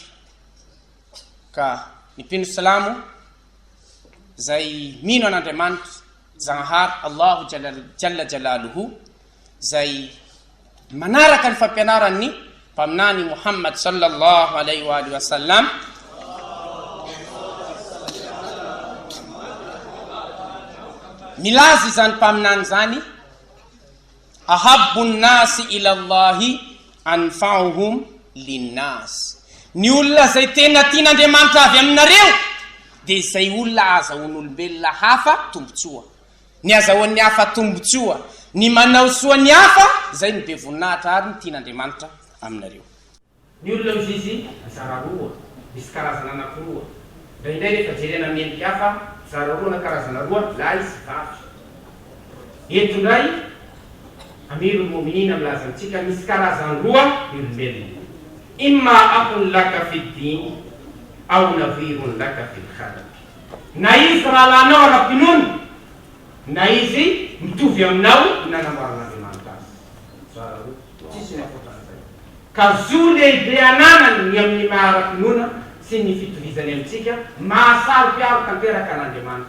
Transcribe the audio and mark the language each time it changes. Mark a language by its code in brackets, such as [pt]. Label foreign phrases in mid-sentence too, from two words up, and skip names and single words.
[mg] Ka ny mpino salamo zay mino an'Andriamanitra Zanahary [ar] الله جل جلاله [mg] zay manaraka ny fampianaran'ny mpaminany Muhammad [ar] صلى الله عليه وسلم [mg] milaza izany mpaminany zany [ar] أحب الناس إلى الله أنفعهم للناس. [mg] Ny olona zay tena tian'Andriamanitra avy aminareo dia izay olona azahoan'olombelona hafa tombotsoa. Ny azahoan'ny hafa tombotsoa, ny manao soa ny hafa, zay ny be voninahitra ary ny tian'Andriamanitra aminareo. Ny olona misy zara roa, misy karazana anankiroa. Indraindray rehefa jerena amin'ny hafa, zara roa na karazana roa, lahy sy vavy. Eto indray [ar] أمير المؤمنين [mg] milaza antsika misy karazany roa ny olombelona. [ar] إما أخ لك في الدين أو نظير لك في الخلق. [mg] Na izy rahalanao ara-pinoana, na izy mitovy aminao nanamboaran'Andriamanitra azy. Zara roa, tsisy ny afotan'izay. Ka zo lehibe ananany ny amin'ny maha-ara-pinoana sy ny fitovizany amintsika mahasaro-piaro tanteraka an'Andriamanitra.